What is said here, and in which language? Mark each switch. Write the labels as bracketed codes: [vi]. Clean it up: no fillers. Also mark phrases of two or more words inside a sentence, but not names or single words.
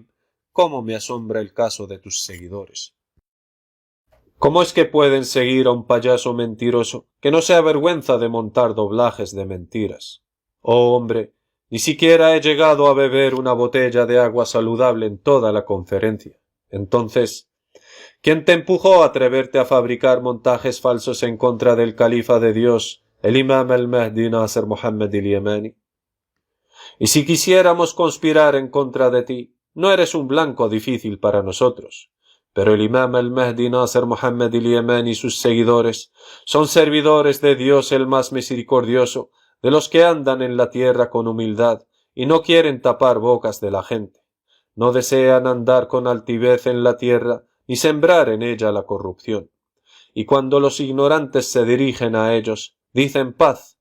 [es] ¿Cómo me asombra el caso de tus seguidores? ¿Cómo es que pueden seguir a un payaso mentiroso que no se avergüenza de montar doblajes de mentiras? Oh hombre, ni siquiera he llegado a beber una botella de agua saludable en toda la conferencia. Entonces, ¿quién te empujó a atreverte a fabricar montajes falsos en contra del califa de Dios, el imam al-Mahdi Nasr Muhammad al-Yamani? Y si quisiéramos conspirar en contra de ti, no eres un blanco difícil para nosotros. Pero el imam al-Mahdi Nasr Muhammad al-Yamani y sus seguidores son servidores de Dios el más misericordioso, de los que andan en la tierra con humildad y no quieren tapar bocas de la gente. No desean andar con altivez en la tierra ni sembrar en ella la corrupción. Y cuando los ignorantes se dirigen a ellos, dicen paz.